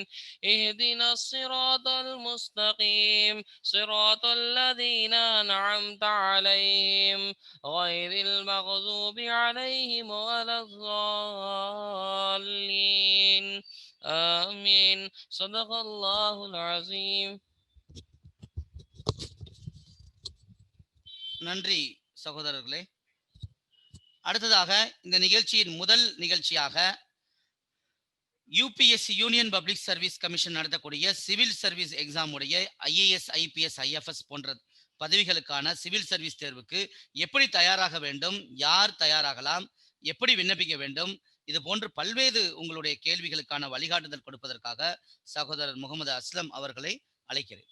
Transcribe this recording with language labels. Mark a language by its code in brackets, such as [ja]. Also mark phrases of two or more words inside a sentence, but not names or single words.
[ar] اهدنا الصراط المستقيم صراط الذين أنعمت عليهم غير المغضوب عليهم ولا الضالين. آمين. صدق الله العظيم. [ta] நன்றி சகோதரர்களே. அடுத்ததாக இந்த நிகழ்ச்சியின் முதல் நிகழ்ச்சியாக யூபிஎஸ்சி யூனியன் பப்ளிக் சர்வீஸ் கமிஷன் நடத்தக்கூடிய [en] civil service exam [ta] உடைய ஐஏஎஸ், ஐபிஎஸ், ஐஎஃப்எஸ் போன்ற பதவிகளுக்கான [en] civil service [ta] தேர்வுக்கு எப்படி தயாராக வேண்டும், யார் தயாராகலாம், எப்படி விண்ணப்பிக்க வேண்டும், இது போன்று பல்வேறு உங்களுடைய கேள்விகளுக்கான வழிகாட்டுதல் கொடுப்பதற்காக சகோதரர் முகமது அஸ்லம் அவர்களை அழைக்கிறேன்.